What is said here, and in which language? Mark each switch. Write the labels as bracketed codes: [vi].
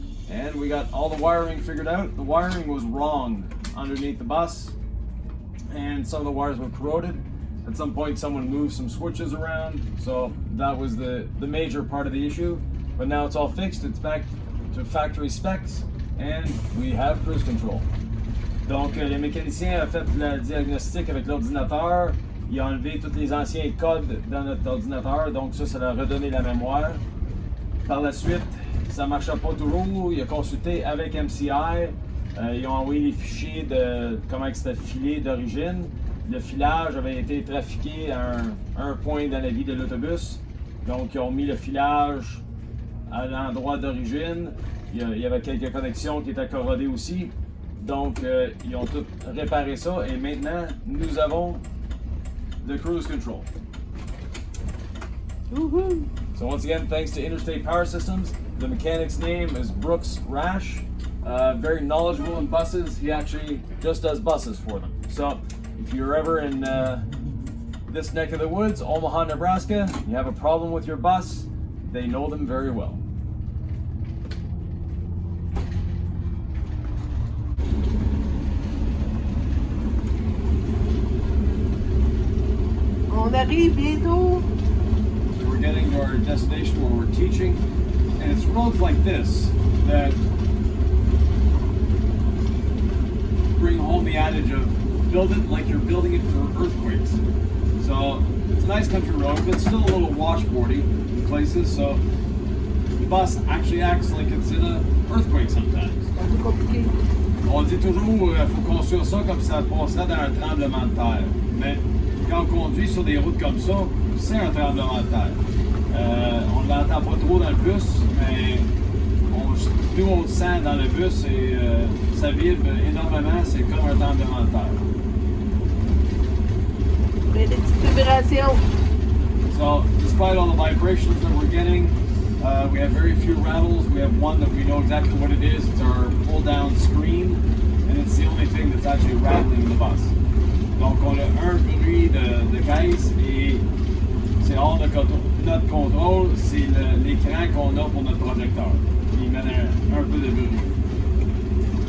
[en] and we got all the wiring figured out. The wiring was wrong underneath the bus, and some of the wires were corroded. At some point someone moved some switches around, so that was the major part of the issue. But now it's all fixed, it's back to factory specs, and we have cruise control. [fr] Donc le mécanicien a fait le diagnostic avec l'ordinateur, il a enlevé tous les anciens codes dans notre ordinateur, donc ça leur a redonné la mémoire. Par la suite, ça ne marchait pas toujours, il a consulté avec MCI, ils ont envoyé les fichiers de comment c'était filé d'origine. Le filage avait été trafiqué à un point dans la vie de l'autobus, donc ils ont mis le filage à l'endroit d'origine. Il y avait quelques connexions qui étaient corrodées aussi, donc ils ont tout réparé ça et maintenant nous avons [en] the cruise control. Woohoo! So once again, thanks to Interstate Power Systems. The mechanic's name is Brooks Rash. Very knowledgeable in buses. He actually just does buses for them. So if you're ever in this neck of the woods, Omaha, Nebraska, you have a problem with your bus, they know them very well. [fr] On arrive bientôt. [en] So we're getting to our destination where we're teaching, and it's roads like this that bring home the adage of build it like you're building it for earthquakes. So it's a nice country road, but still a little washboardy in places, so the bus actually acts like it's in an earthquake sometimes. [fr] C'est un peu compliqué. On dit toujours qu'il faut construire ça comme ça passerait dans un tremblement de terre. Mais quand on conduit sur des routes comme ça, c'est un tremblement de terre. On ne l'entend pas trop dans le bus, mais nous on le sent dans le bus et ça vibre énormément, c'est comme un tremblement de terre. Mais des petites vibrations. [en] So, despite all the vibrations that we're getting, we have very few rattles. We have one that we know exactly what it is. It's our pull-down screen, and it's the only thing that's actually rattling the bus. [fr] Donc, on a un bruit de caisse et c'est hors de notre contrôle. C'est l'écran qu'on a pour notre projecteur qui met un peu de bruit.